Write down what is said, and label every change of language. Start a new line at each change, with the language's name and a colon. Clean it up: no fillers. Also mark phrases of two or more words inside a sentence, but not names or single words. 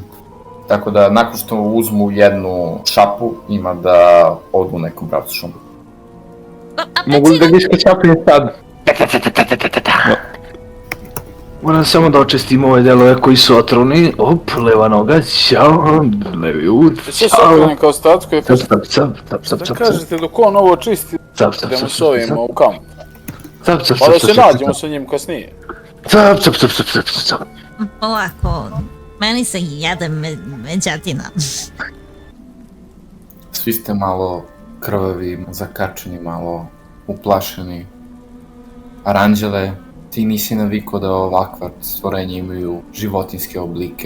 Serbian: Tako da nakon što uzmu jednu šapu, ima da odu u nekom pravcu šumu. Mogu li da ga iskasapim sad? Moram samo da očistim ove delove koji su otrovni. Op, leva noga, ćao, levi ud, Sve su ćao. okreni kao statku i Cap, cap, cap, cap, cap, da cap, kažete dok on ovo čisti, cap, cap, idemo cap, s ovima u kamp. cap, cap, Pa da cap, se cap, cap, nađemo sa njim kasnije. cap, cap, cap, cap, cap, cap. Ovako, meni se jede međatina. Svi ste malo krvavi, zakačeni, malo uplašeni. Aranđele, ti nisi navikao da ovakva stvorenja imaju životinske oblike.